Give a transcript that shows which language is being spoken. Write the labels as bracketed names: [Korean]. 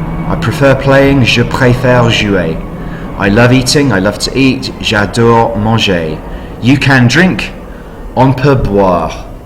[English] I prefer playing, [French] je préfère jouer. [English] I love eating, I love to eat, [French] j'adore manger. [English] You can drink, [French] on peut boire.